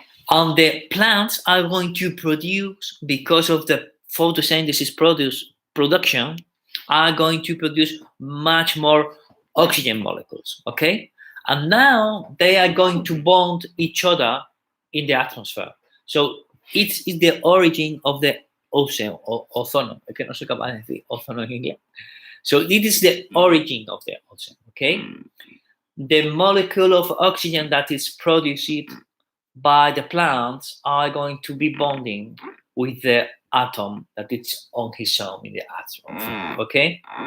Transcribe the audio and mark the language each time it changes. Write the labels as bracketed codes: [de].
[en] And the plants are going to produce, because of the photosynthesis production, are going to produce much more oxygen molecules, okay? And now they are going to bond each other in the atmosphere. So it's the origin of the ozone, or ozono. [es] Es que no soy capaz de decir ozono en inglés. [en] So it is the origin of the ozone, okay? The molecule of oxygen that is produced by the plants are going to be bonding with the atom that it's on his own in the atom, okay?